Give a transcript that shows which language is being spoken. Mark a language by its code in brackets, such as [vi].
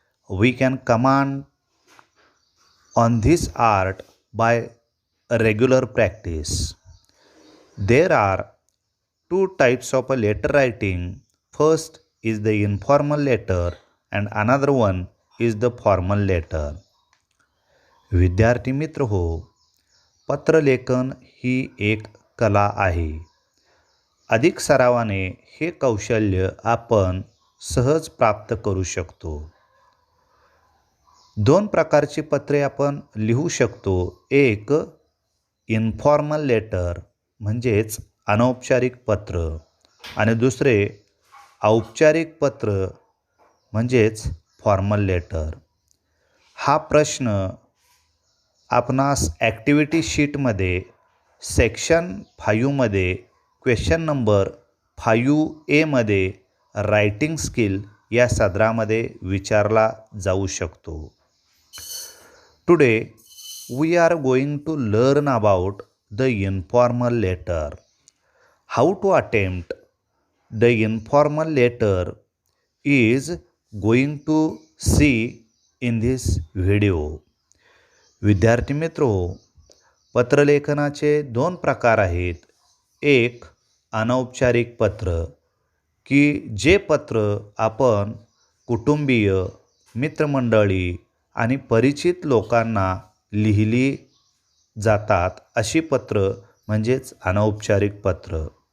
[en] We can command on this art by a regular practice. There are 2 types of a letter writing. First is the informal letter and another one is the formal letter. [mr] विद्यार्थी मित्र हो, पत्रलेखन ही एक कला आहे. अधिक सरावाने हे कौशल्य आपण सहज प्राप्त करू शकतो. 2 प्रकारची पत्रे आपण लिहू शकतो. एक इन्फॉर्मल लेटर म्हणजेच अनौपचारिक पत्र आणि दुसरे औपचारिक पत्र म्हणजेच फॉर्मल लेटर. हा प्रश्न आपणास ॲक्टिव्हिटी शीटमध्ये सेक्शन 5 मध्ये क्वेश्चन नंबर 5A मध्ये रायटिंग स्किल या सदरामध्ये विचारला जाऊ शकतो. [en] Today we are going to learn about the informal letter. How to attempt the informal letter is going to see in this video. [mr] विद्यार्थी मित्रो, पत्रलेखनाचे 2 प्रकार आहेत. एक अनौपचारिक पत्र, की जे पत्र आपण कुटुंबीय, मित्रमंडळी आणि परिचित लोकांना लिहिली जातात अशी पत्र म्हणजेच अनौपचारिक पत्र.